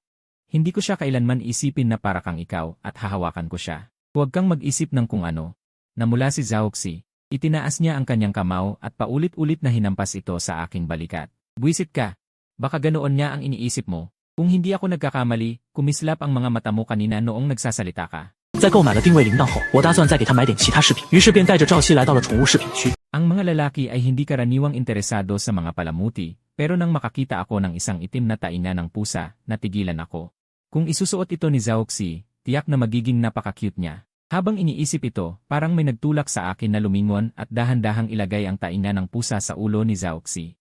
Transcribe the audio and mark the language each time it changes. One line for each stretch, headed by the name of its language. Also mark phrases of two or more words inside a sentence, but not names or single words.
Filipino: Hindi ko siya kailanman isipin na para kang ikaw at hahawakan ko siya. Huwag kang mag-isip ng kung ano. Namula si Zhaoxi. Itinaas niya ang kanyang kamao at paulit-ulit na hinampas ito sa aking balikat. Buwisit ka. Baka ganoon niya ang iniisip mo. Kung hindi ako nagkakamali, kumislap ang mga mata mo kanina noong nagsasalita ka.
Chinese: 在购买了定位铃铛后，我打算再给他买点其他饰品，于是便带着赵熙来到了宠物饰品区。
Filipino: Ang mga lalaki ay hindi karaniwang interesado sa mga palamuti, pero nang makakita ako ng isang itim na tainga ng pusa, natigilan ako. Kung isusuot ito ni Zhaoxi, tiyak na magiging napaka-cute niya. Habang iniisip ito, parang may nagtulak sa akin na lumingon at dahan-dahang ilagay ang tainga ng pusa sa ulo ni Zhaoxi.